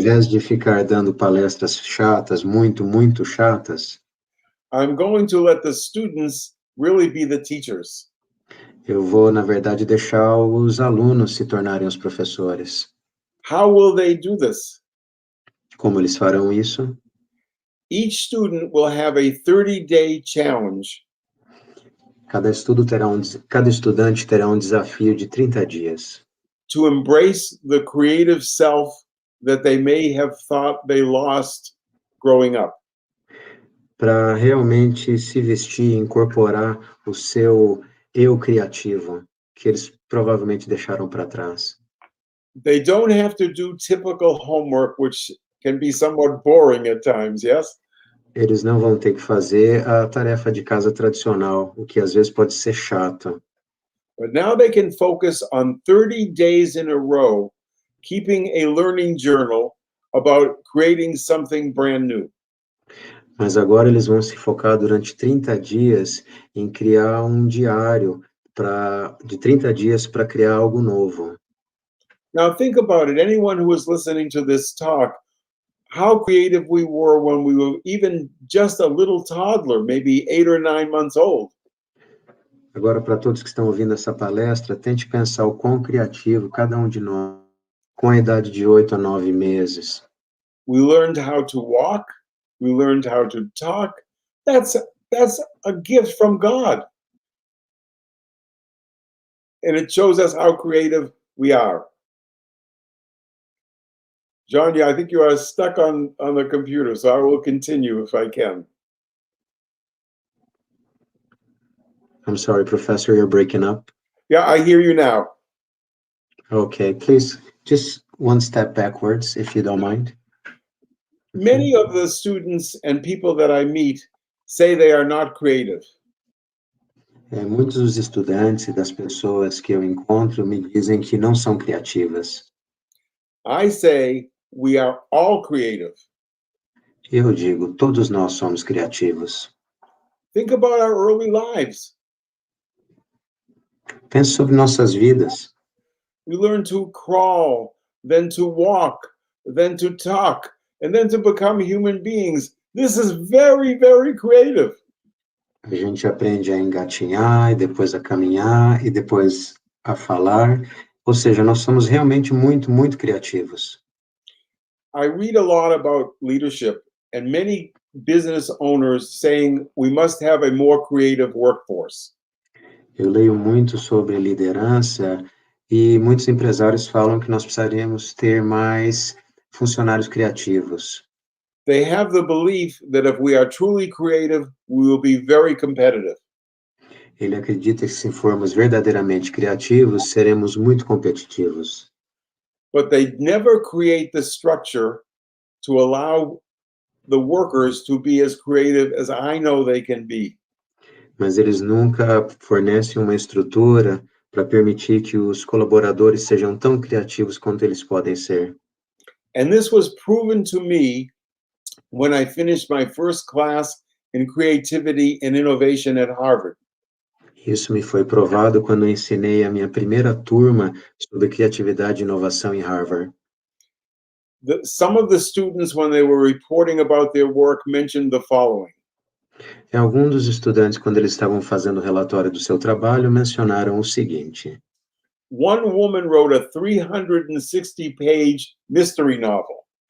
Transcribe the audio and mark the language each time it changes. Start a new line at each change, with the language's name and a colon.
Portuguese: invés de ficar dando palestras chatas, muito chatas,
English: I'm going to let the students really be the teachers.
Portuguese: eu vou, na verdade, deixar os alunos se tornarem os professores.
English: How will they do this?
Portuguese: Como eles farão isso?
English: Each student will have a 30-day challenge.
Portuguese: Cada estudante terá um desafio de 30 dias.
English: To embrace the creative self that they may have thought they lost growing up.
Portuguese: Para realmente se vestir e incorporar o seu eu criativo, que eles provavelmente deixaram para trás.
English: They don't have to do typical homework, which can be somewhat boring at times, yes?
Portuguese: Eles não vão ter que fazer a tarefa de casa tradicional, o que às vezes pode ser chato.
English: But now they can focus on 30 days in a row, keeping a learning journal about creating something brand new.
Portuguese: Mas agora eles vão se focar durante 30 dias em criar um diário de 30 dias para criar algo novo.
English: Now think about it. Anyone who is listening to this talk, how creative we were when we were even just a little toddler, maybe 8 or 9 months old.
Portuguese: Agora, para todos que estão ouvindo essa palestra, tente pensar o quão criativo cada um de nós, com a idade de 8 a 9 meses.
English: We learned how to walk. We learned how to talk. That's a gift from God. And it shows us how creative we are. John, I think you are stuck on the computer, so I will continue if I can. I'm sorry, Professor, you're breaking up. Yeah, I hear you now. Okay, please, just one step backwards, if you don't mind. Many of the students and people that I meet say they are not creative.
Portuguese: Muitos dos estudantes e das pessoas que eu encontro me dizem que não são criativas.
English: I say we are all creative.
Portuguese: Eu digo, todos nós somos criativos.
English: Think about our early lives.
Portuguese: Pense sobre nossas vidas.
English: We learn to crawl, then to walk, then to talk, and then to become human beings. This is very, very creative.
Portuguese: A gente aprende a engatinhar, e depois a caminhar, e depois a falar. Ou seja, nós somos realmente muito criativos.
English: I read a lot about leadership, and many business owners saying we must have a more creative workforce.
Portuguese: Eu leio muito sobre liderança e muitos empresários falam que nós precisaríamos ter mais funcionários criativos.
English: They have the belief that if we are truly creative, we will be very competitive.
Portuguese: Ele acredita que se formos verdadeiramente criativos, seremos muito competitivos.
English: But they never create the structure to allow the workers to be as creative as I know they can be.
Portuguese: Mas eles nunca fornecem uma estrutura para permitir que os colaboradores sejam tão criativos quanto eles podem ser.
English: And this was proven to me when I finished my first class in creativity and innovation at Harvard.
Portuguese: Isso me foi provado quando eu ensinei a minha primeira turma sobre criatividade e inovação em Harvard.
English: Some of the students, when they were reporting about their work, mentioned the following.
Portuguese: Alguns dos estudantes, quando eles estavam fazendo o relatório do seu trabalho, mencionaram o seguinte:
English: One woman wrote a 360-page mystery novel.